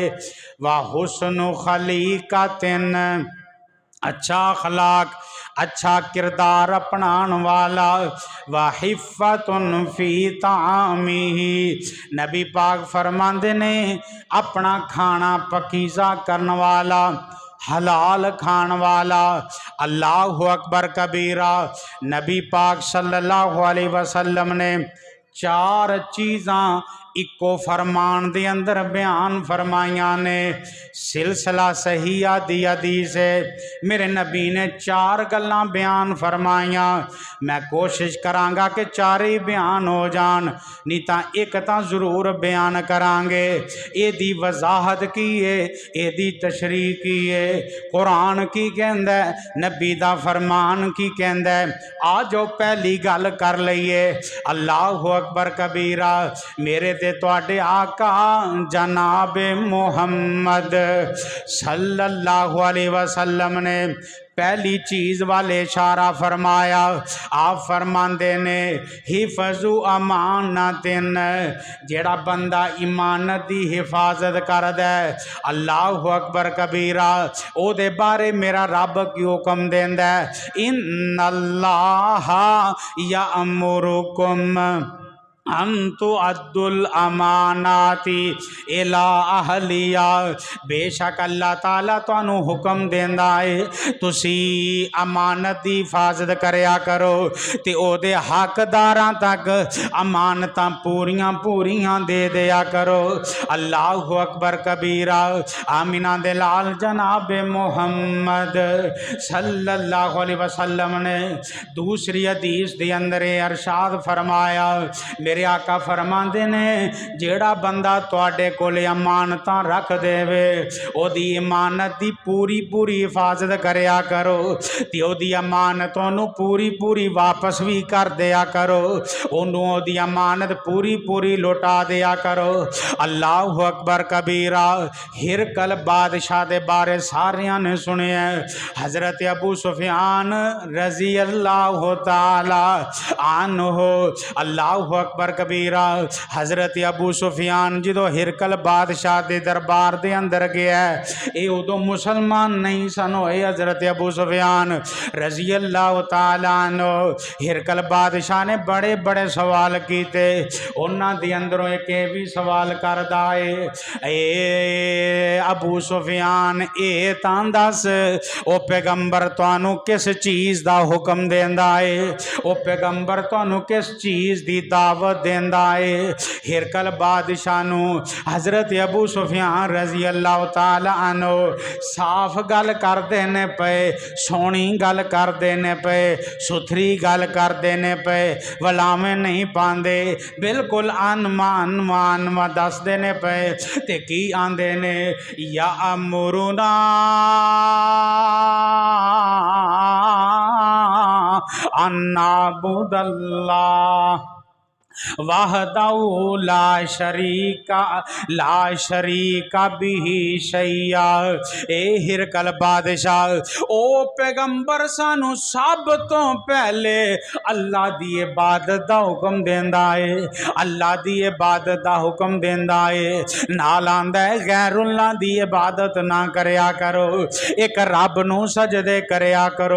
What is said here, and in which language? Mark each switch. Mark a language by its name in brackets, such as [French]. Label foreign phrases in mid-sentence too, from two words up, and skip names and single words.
[Arabic] وحسن خليقة, [Urdu] اچھا اخلاق اچھا کردار اپنانے والا. [Arabic] وعفة في طعمة, [Punjabi] نبی پاک فرماندے نے اپنا کھانا پاکیزہ کرن والا، حلال کھان والا. [Arabic] الله أكبر كبيرا. [Punjabi] نبی پاک [Arabic] صلى الله عليه وسلم [Punjabi] نے 4 چیزاں اکو فرمان دے اندر بیان فرمائیاں نے. سلسلہ صحیحہ دی حدیث ہے، میرے نبی نے 4 گلاں بیان فرمائیاں. میں کوشش کراں گا کہ 4 ہی بیان ہو جان، نہیں تو اک تو ضرور بیان کراں گے. ایدی وضاحت کی ہے، ایدی تشریح کی ہے، قرآن کی کہندا ہے، نبی دا فرمان کی کہندا ہے. آ جاؤ پہلی گل کر لئیے. [Arabic] الله أكبر كبيرا. [Punjabi] میرے تے تہاڈے آقا جناب محمد [Arabic] صلى الله عليه وسلم [Punjabi] نے پہلی چیز ولے اشارہ فرمایا. آپ فرماندے نے [Arabic] حفظ أمانة, [Punjabi] جیہڑا بندہ امانت کی حفاظت کردا ہے, اللہ اکبر کبیرا, اوہدے بارے میرا رب کی حکم دیندا ہے [Arabic] إن الله يأمركم أن تؤدوا الأمانات إلى أهلها. [Punjabi] بیشک اللہ تعالیٰ تہانوں حکم دیندا ہے تسی امانت کی حفاظت کریا کرو تے اوہدے حقداراں تک امانتاں پوریاں پوریاں دے دیا کرو. [Arabic] الله أكبر كبيرا. [Punjabi] آمنہ دے لال جناب محمد [Arabic] صلى الله عليه وسلم [Punjabi] نے دوسری حدیث دے اندر ارشاد فرمایا، میرے آقا فرماندے نے جیہڑا بندہ تہاڈے کول امانتاں رکھ دیوے اوہدی امانت دی پوری پوری حفاظت کریا کرو تے اوہدی امانت اوہنوں پوری پوری واپس بھی کر دیا کرو، اوہنوں اوہدی امانت پوری پوری لوٹا دیا کرو. [Arabic] الله أكبر كبيرا. [Punjabi] ہرقل بادشاہ دے بارے ساریاں نے سنیا. حضرت ابو سفیان [Arabic] رضي الله تعالى عنه، الله أكبر أكبر كبيرا [Punjabi] حضرت ابو سفیان جو ہرقل بادشاہ کے دربار کے اندر گیا یہ اودوں مسلمان نہیں سن ہوئے. حضرت ابو سفیان [Arabic] رضي الله تعالى عنه [Punjabi] ہرقل بادشاہ نے بڑے بڑے سوال کیے. اوہناں دے اندروں اک بھی سوال کردا ہے اے ابو سفیان اے تاں دس او پیغمبر تہانوں کس چیز کا حکم دیندا ہے، او پیغمبر تہانوں کس چیز کی دعوت دیندا ہے. ہرقل بادشاہ نوں حضرت ابو سفیان [Arabic] رضي الله تعالى عنه [Punjabi] صاف گل کردے نے پے، سوہنی گل کردے نے پے، ستھری گل کردے نے پے، ولاوے نہیں پاندے، بالکل مان دسدے نے پے. تے کی آندے نے [Arabic] يأمرنا أن نعبد الله وحده لا نشرك به شيئا. [Punjabi] اے ہرقل بادشاہ او پیغمبر سانوں سب توں پہلے اللہ دی عبادت دا حکم دیندا ہے، اللہ دی عبادت دا حکم دیندا ہے. نال آندا ہے غیر اللہ دی عبادت نہ کریا کرو، اک رب نوں سجدے کریا کرو.